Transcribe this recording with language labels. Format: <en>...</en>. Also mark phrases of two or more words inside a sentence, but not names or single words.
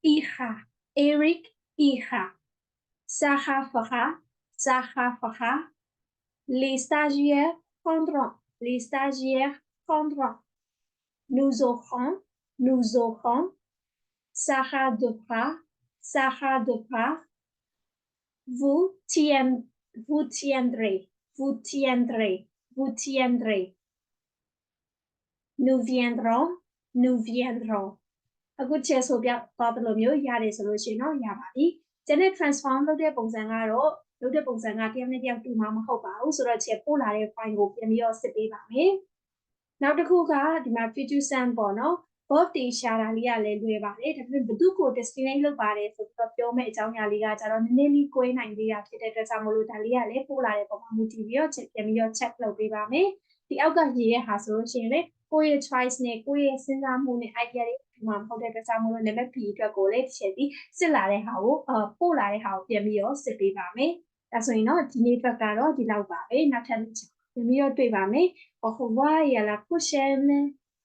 <fr>ira Sarah fera les stagiaires prendront nous aurons Sarah devra vous tiendrez nous viendrons</fr> <my>အခုချက်ဆိုပြသွားတယ်လို့မျိုးရတယ်ဆိုလို့ရှိရင်တော့ရပါပြီကျန်တဲ့ transform လုပ်တဲ့ပုံစံကတော့လုပ်တဲ့ပုံစံကတ ယောက်နဲ့တယောက်တူမှာမဟုတ်ပါဘူးဆိုတော့ချက်ပို့လာတဲ့ file ကိုပြန်ပြီးတော့စစ်ပေးပါမယ်နောက်တစ်ခုကဒီမှာ</my> <fr>future simple</fr> <my>ပေါ့နော် verb တွေရှာတာလေးကလည်းလွယ်ပါတယ်ဒါပေမဲ့ဘယ်သူကို destinate လုပ်ပါတယ်ဆိုတော့ပြောမယ့်အကြောင်းအရာလေးကကြတော့နည်းနည်းလေးကိုယ်နိုင်သေးတာဖြစ်တဲ့အတွက်ကြောင့်မလို့ဒါလေးကလည်းပို့လာတဲ့ပုံမှာမူတည်ပြီးတော့ချက်ပြန်ပြီးတော့ check လုပ်ပေးပါမယ်ဒီအောက်ကရေးရဟာဆိုလို့ရှိရင်လေကိုယ့်ရဲ့ choice နဲ့ကိုယ့်ရဲ့စဉ်းစားမှုနဲ့ idea တွေဒီမှာမဟုတ်တဲ့အတွက်ကြောင့်မလို့ level B အတွက်ကိုလည်းတစ်ချက်ပြီးစစ်လာတဲ့ဟာကိုပို့လာတဲ့ဟာကိုပြန်ပြီးတော့စစ်ပေးပါမယ်ဒါဆိုရင်တော့ဒီနေ့အတွက်ကတော့ဒီလောက်ပါပဲနောက်ထပ်ပြန်ပြီးတော့တွေ့ပါမယ်</my> <fr>au revoir et à la prochaine</fr>